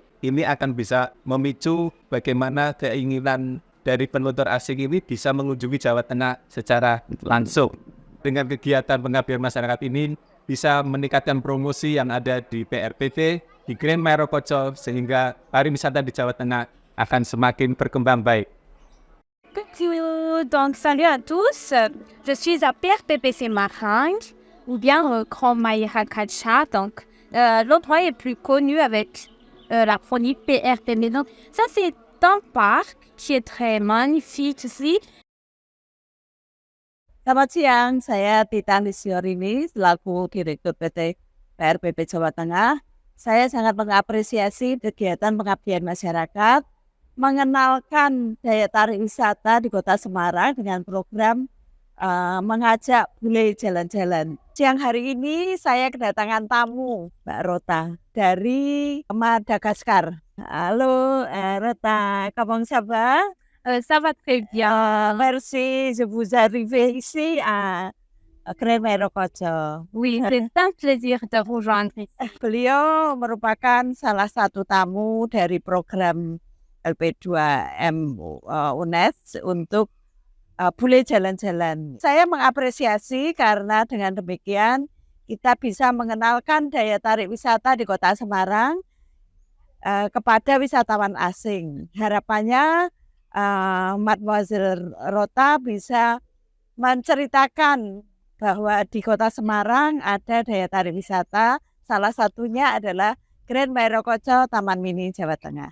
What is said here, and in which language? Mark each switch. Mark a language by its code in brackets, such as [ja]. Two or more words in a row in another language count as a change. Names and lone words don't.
[id] Ini akan bisa memicu bagaimana keinginan dari penutur asing ini bisa mengunjungi Jawa Tengah secara langsung. Dengan kegiatan pengabdian masyarakat ini bisa meningkatkan promosi yang ada di PRPT, di Grand Merokoco, sehingga pariwisata di Jawa Tengah akan semakin berkembang baik. [fr] Donc, salut à tous, je suis à PRPPC Marin, ou bien Grand Maïra Kacha. Donc, l'endroit est plus connu avec l'acronyme PRPP. Donc, ça, c'est un parc qui est très magnifique ici. [id] Selamat siang, saya Tita Lisyorini selaku Direktur PT PRPP Jawa Tengah. Saya sangat mengapresiasi kegiatan pengabdian masyarakat, mengenalkan daya tarik wisata di Kota Semarang dengan program mengajak bule jalan-jalan. Siang hari ini saya kedatangan tamu, Mbak Rota, dari Madagaskar. Halo, [fr] Rota, comment ça va? Ça va très bien. Merci, je vous arrive ici à Grand Merokoco. Oui, c'est un plaisir de vous rejoindre ici. [id] Beliau merupakan salah satu tamu dari program LP2M UNES untuk Bule Jalan-Jalan. Saya mengapresiasi karena dengan demikian kita bisa mengenalkan daya tarik wisata di Kota Semarang kepada wisatawan asing. Harapannya Mademoiselle Rota bisa menceritakan bahwa di Kota Semarang ada daya tarik wisata, salah satunya adalah Grand Merokoco Taman Mini Jawa Tengah.